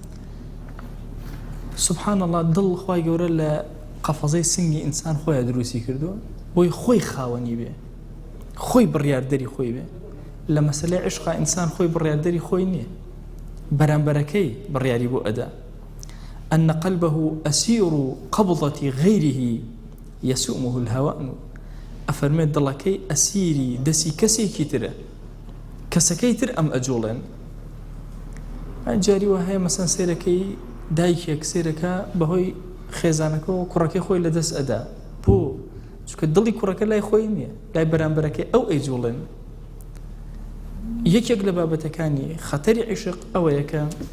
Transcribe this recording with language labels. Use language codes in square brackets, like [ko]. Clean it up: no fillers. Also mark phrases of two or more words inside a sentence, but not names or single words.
[ar] سبحان الله [ckb] دڵ خوای گەورە لە قەفەزەی سنگی ئینسان خۆیان دروستی کردووە بۆی خۆی خاوەنی بێ خۆی بڕیاردەری خۆی بێ لە مەسەلەی عشقا ئینسان خۆی بڕیاردەری خۆی نییە بەرامبەرەکەی بڕیاری بۆ ئەدا [ar] أن قلبه أسير قبضة غيره يسومه الهواء [ckb] ئەفەرمێت دڵەکەی ئەسیری دەسی کەسێکی ترە کەسەکەی تر ئەم ئەجوڵێن جاری وهەیە مەسەن سێرەکەی دایکێک سێرەکە بەهۆی خێزانەکە و کوڕەکەی خۆی لەدەست ئەدا بۆ چونکە دڵی کوڕەکە لای خۆی نییە لای بەرامبەرەکەی ئەو ئەیجوڵێن یەکێک لە بابەتەکانی خەتەری عیشق ئەوەیە کە